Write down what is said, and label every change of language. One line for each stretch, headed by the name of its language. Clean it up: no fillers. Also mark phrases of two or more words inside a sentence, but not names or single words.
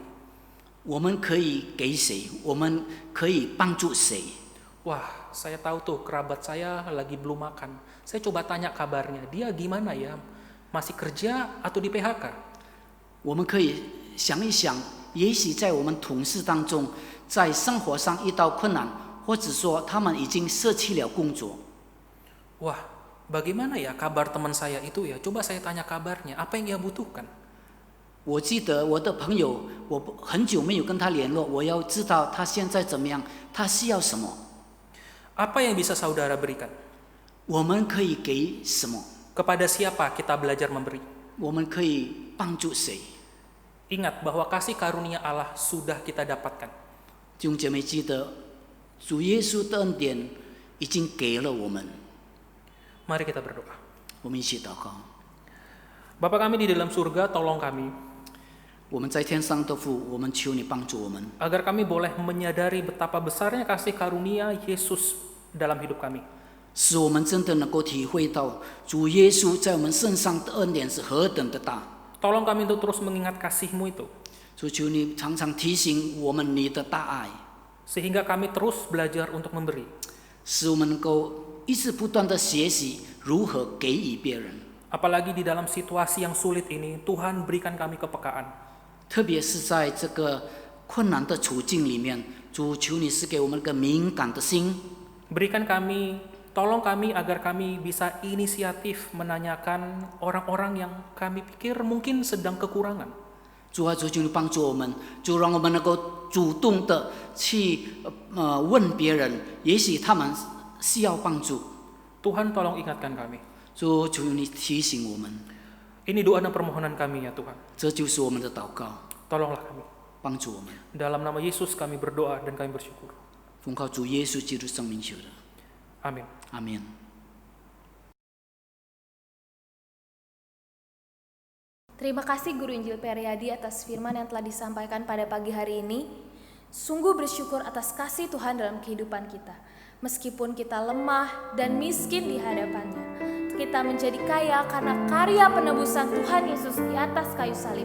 Chinese: 我们可以给谁？我们可以帮助谁？
Indonesian: Wah, saya tahu tuh kerabat saya lagi belum makan. Saya coba tanya kabarnya, dia gimana ya? Masih kerja atau di PHK?
Chinese: 我们可以想一想，也许在我们同事当中，在生活上遇到困难，或者说他们已经舍弃了工作。
Indonesian: Wah, bagaimana ya kabar teman saya itu ya? Coba saya tanya kabarnya, apa yang ia butuhkan?
Chinese: 我记得我的朋友，我很久没有跟他联络，我要知道他现在怎么样，他需要什么，
Indonesian: Apa yang bisa saudara berikan?
Chinese: 我们可以给什么，
Indonesian: Kepada siapa kita belajar memberi?
Chinese: 我们可以帮助谁？
Indonesian: Ingat bahwa kasih karunia Allah sudah kita dapatkan.
Chinese: 弟兄姐妹，记得主耶稣的恩典已经给了我们，
Indonesian: Mari kita berdoa.
Chinese: 我们一起祷告。
Indonesian: Bapa kami di dalam surga, tolong kami
Chinese: 我们在天上的父，我们求你帮助我们，
Indonesian: agar kami boleh menyadari betapa besarnya kasih karunia Yesus dalam hidup kami.
Chinese: 使我们真的能够体会到主耶稣在我们身上的恩典是何等的大。
Indonesian: Tolong kami untuk terus mengingat kasih-Mu itu,
Chinese: 主求你常常提醒我们你的大爱，
Indonesian: sehingga kami terus belajar untuk memberi.
Chinese: 使我们能够一直不断的学习如何给予别人。
Indonesian: Apalagi di dalam situasi yang sulit ini, Tuhan berikan kami kepekaan.
Chinese: 特别是在这个困难的处境里面，主求你是给我们个敏感的心，
Indonesian: Tolong kami agar kami bisa inisiatif menanyakan orang-orang yang kami pikir mungkin sedang kekurangan.
Chinese: 主啊，主求你帮助我们，就让我们能够主动的去问别人，也许他们需要帮助。
Indonesian: Tuhan tolong ingatkan kami.
Chinese: 主求你提醒我们，
Indonesian: Ini doa dan permohonan kami ya Tuhan.
Chinese: 这就是我们的祷告，
Indonesian: Tolonglah kami.
Chinese: 帮助我们。
Indonesian: Dalam nama Yesus kami berdoa dan kami bersyukur.
Chinese: 奉靠主耶稣基督圣名求的，
Indonesian: Amin.
Chinese: 阿门。
Indonesian: Terima kasih Guru Injil Periadi atas firman yang telah disampaikan pada pagi hari ini. Sungguh bersyukur atas kasih Tuhan dalam kehidupan kita. Meskipun kita lemah dan miskin di hadapannya, kita menjadi kaya karena karya penebusan Tuhan Yesus di atas kayu salib.